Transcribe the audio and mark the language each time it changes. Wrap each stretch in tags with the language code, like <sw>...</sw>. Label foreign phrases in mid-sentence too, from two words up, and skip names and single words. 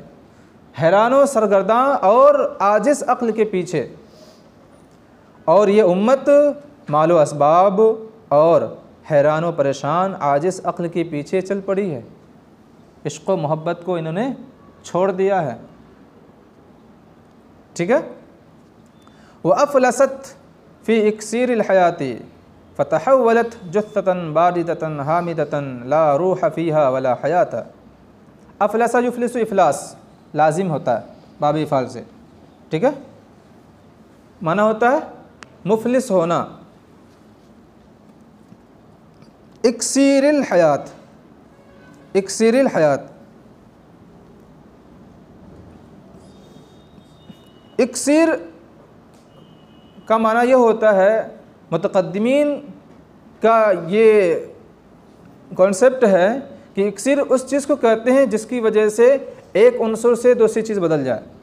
<ur>حیران و سرگرداں اور عاجز عقل کے پیچھے، اور یہ امت مال و اسباب اور حیران و پریشان عاجز عقل کے پیچھے چل پڑی ہے. عشق و محبت کو انہوں نے چھوڑ دیا ہے. ٹھیک ہے.</ur> <ar>وأفلست في إكسير الحياة فتحولت جثة باردة هامدة لا روح فيها ولا حياة. أفلس يفلس,</ar> <ur>افلاس لازم ہوتا ہے بابِ افعال سے. ٹھیک ہے. معنی ہوتا ہے مفلس ہونا,</ur> <ar>إكسير الحياة، إكسير الحياة.</ar> <ur>اکسیر کا معنی یہ ہوتا ہے، متقدمین کا یہ کانسیپٹ ہے کہ اکسیر اس چیز کو کہتے ہیں جس کی وجہ سے ایک عنصر سے دوسری چیز بدل جائے.</ur>